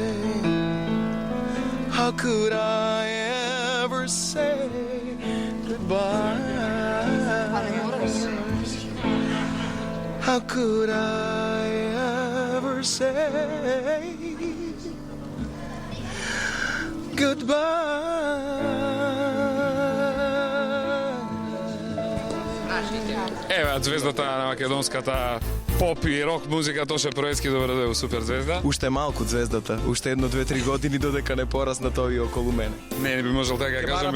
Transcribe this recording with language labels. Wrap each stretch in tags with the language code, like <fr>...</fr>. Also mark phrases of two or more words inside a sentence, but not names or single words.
<en>How could I ever say goodbye? How could I ever say goodbye?</en> <mk>Еве звездата на македонската поп и рок музика Тоше Проецки, добре дојде во Супер Звезда. Уште малку звездата, уште 1-2-3 години додека не порасна тој околу мене. Не би можел така да кажам.</mk>